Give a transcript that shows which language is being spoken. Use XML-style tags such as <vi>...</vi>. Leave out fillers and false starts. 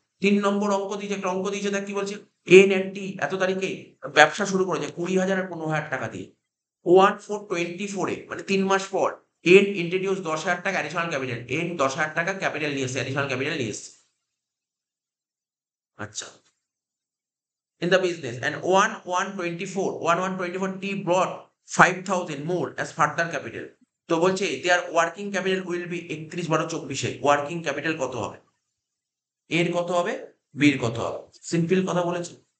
<bn>৩ নম্বর অঙ্ক দিয়েছে, একটা অঙ্ক দিয়েছে, দেখ কি বলছে? এন এন্ড টি এত তারিখে ব্যবসা শুরু করেছে ২০,০০০ আর ১৫,০০০ টাকা দিয়ে। 1/4/24 এ মানে ৩ মাস পর এন ইন্ট্রোডিউস ১০,০০০ টাকা অ্যাডিশনাল ক্যাপিটাল। এন ১০,০০০ টাকা ক্যাপিটাল নিয়ে এসেছে, অ্যাডিশনাল ক্যাপিটাল নিয়ে এসেছে। আচ্ছা।</bn> <en>In the business and 1/1/24 T brought 5,000 more as further capital.</en> <bn>তো বলছে</bn> <en>their working capital will be</en> <bn>৩১/১২/২৪ a working capital কত হবে? এর কত হবে? বির কত হবে? সিম্পল কথা বলেছে।</bn>